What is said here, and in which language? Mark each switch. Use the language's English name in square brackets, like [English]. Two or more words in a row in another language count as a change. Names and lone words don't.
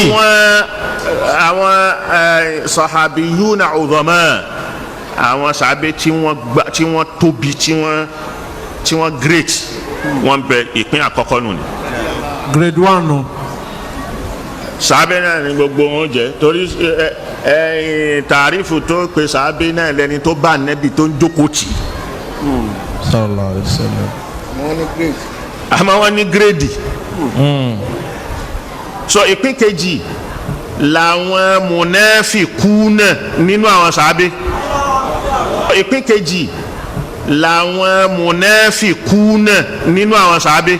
[Yoruba] àwọn [Arabic] صحابيون عظماء [Yoruba] àwọn sàbẹ̀ tí wọ́n tóbi tí wọ́n great wọ́n bẹ ìpín àkọ́kọ́ nù ni. [English] grade 1 [Yoruba] nù. sàbẹ̀ náà ni gbogbo wọn jẹ́ torí tàrífù tó pe sàbẹ̀ náà lẹni tó bá nẹ́bi tó ń jókòó tì. [Arabic] صلى الله عليه وسلم. [Yoruba] àmọ́ wọ́n ní gírèdì. so ìpín kejì làwọn mùnáfìkúnà nínú àwọn sàbẹ̀. ìpín kejì làwọn mùnáfìkúnà nínú àwọn sàbẹ̀.